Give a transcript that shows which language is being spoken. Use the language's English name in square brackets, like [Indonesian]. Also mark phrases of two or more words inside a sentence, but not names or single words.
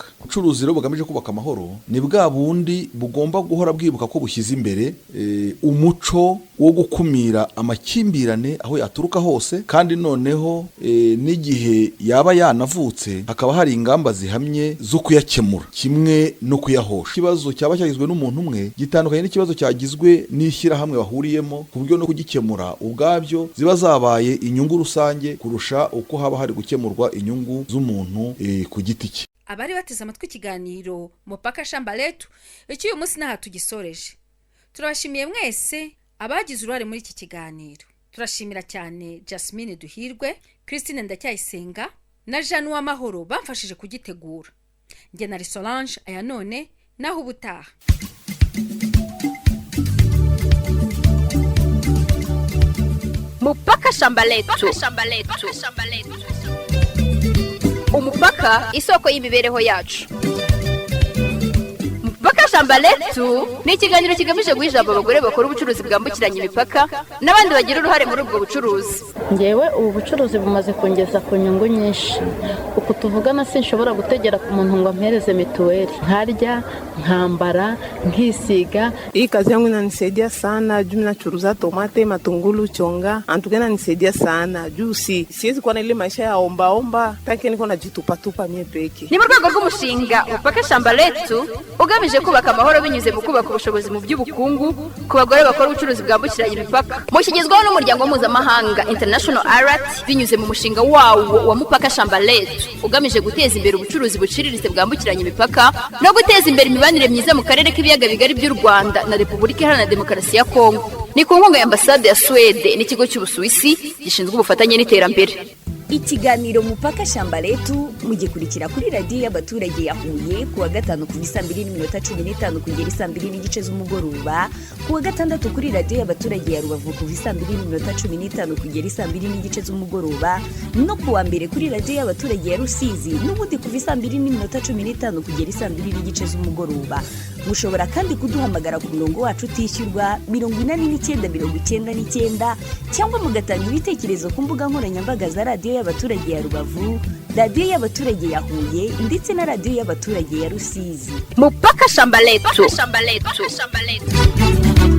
[Kinyarwanda] Ubucuruzi rero bugamije kubaka amahoro ni bwa bundi bugomba guhora bwibuka ko bushyize imbere umuco wo gukumira amakimbirane aho yaturuka hose, kandi noneho n'igihe yaba yanavutse hakaba hari ingamba zihamye zo kuyakemura kimwe no kuyahosha. Ikibazo cyaba cyagizwe n'umuntu umwe gitandukanye n'ikibazo cyagizwe n'ishyirahamwe bahuriyemo, ku buryo no kugikemura ubwabyo ziba zabaye inyungu rusange kurusha uko haba hari gukemurwa inyungu z'umuntu ku giti cye. Abari bateze amatwi ikiganiro Mpaka shamba letu uyu munsi naha tugisoreje. Turabashimiye mwese abagize uruhare muri iki kiganiro. Turashimira cyane Jasmine Duhirwe, Christine Ndacyayisenga na Jean Uwamahoro bamfashije kugitegura. Nge na Solange aya none naho ubutaha. Mpaka shamba letu. Umupaka isoko y'imibereho yacu. Mpaka shamba letu ni ikiganiro kigamije guhijaba abagore bakora ubucuruzi bwambukiranya imipaka n'abandi bagira uruhare muri ubwo bucuruzi. Ngewe ubu bucuruzi bumaze kongeza ku nyungu nyinshi. Uko tuvugana sinshobora gutegera ku muntu ngo ampereze mituweli. Nkarya, nkambara, nkisiga. [Swahili] Hii kazi yangu inanisaidia sana, juu nachuruza tomate, matungulu, chonga. Antukena inanisaidia sana. Juu siwezi kuwa na ile maisha ya omba taki niko najitupa mie peke. [Kinyarwanda] Ni mu rwego rw'umushinga Mpaka shamba letu ugamije kubaka amahoro binyuze mu kubaka ubushobozi mu by'ubukungu ku bagore bakora ubucuruzi bwambukiranya imipaka. Mushyigizwaho n'umuryango mpuzamahanga International ARAT binyuze mu mushinga wawo wa Mpaka shamba letu ugamije guteza imbere ubucuruzi buciriritse bwambukiranya imipaka no guteza imbere imibanire myiza mu karere k'ibiyaga bigari by'u Rwanda na Repubulika Iharanira Demokarasi ya Kongo. Ni ku nkunga ya Ambasade ya Swede n'ikigo cy'Ubusuwisi gishinzwe ubufatanye n'iterambere. Ikiganiro Mpaka shamba letu mugikurikira kuri radio y'abaturage ya Huye kuwa gatanu ku 2:15 kugera 2:00 z'umugoroba, kuwa gatandatu kuri radio y'abaturage ya Rubavu ku 2:15 kugera 2:00 z'umugoroba, no kuwa mbere kuri radio y'abaturage ya Rusizi n'ubundi ku 2:15 kugera 2:00 z'umugoroba. Mushobora kandi kuduhamagara ku murongo wacu utishyurwa 8999 cyangwa mugatanga ibitekerezo ku mbuga nkoranyambaga za radio y'abaturage ya Rubavu, radio y'abaturage ya Huye ndetse na radio y'abaturage ya Rusizi. Mpaka shamba letu.